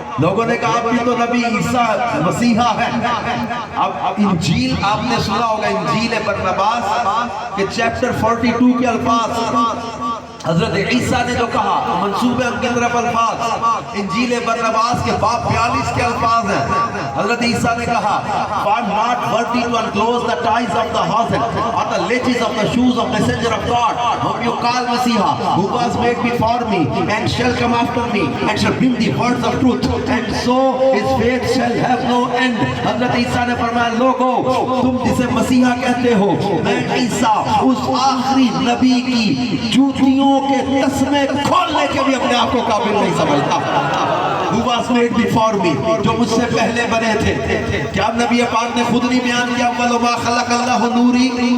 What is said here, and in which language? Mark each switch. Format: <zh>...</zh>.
<ur>لوگوں نے کہا اب بھی تو نبی عیسیٰ مسیحا ہے. اب انجیل آپ نے سنا ہوگا, انجیل برنباس کے چیپٹر 42 کے الفاظ حضرت عیسیٰ نے جو کہا منصوبے ان کی طرف الفاظ انجیل برنباس کے باب 42 کے الفاظ ہیں. حضرت عیسیٰ نے کہا</ur> <en>For I'm not worthy to unclose the ties of the horse or the laces of the shoes of messenger of God whom you call Messiah, who was made before me and shall come after me and shall bring the words of truth, and so his faith shall have no end.</en> <ur>حضرت عیسیٰ نے فرمایا لوگو تم جسے مسیحا کہتے ہو, میں عیسیٰ اس آخری نبی کی جوتیوں کے تسمے کھولنے کے بھی اپنے آپ کو قابل نہیں سمجھتا.</ur> <en>Who was made before me,</en> <ur>جو مجھ سے پہلے بنے تھے. کیا نبی پاک نے خود نہیں بیان کیا</ur> <ar>اول ما خلق اللہ نوری.</ar>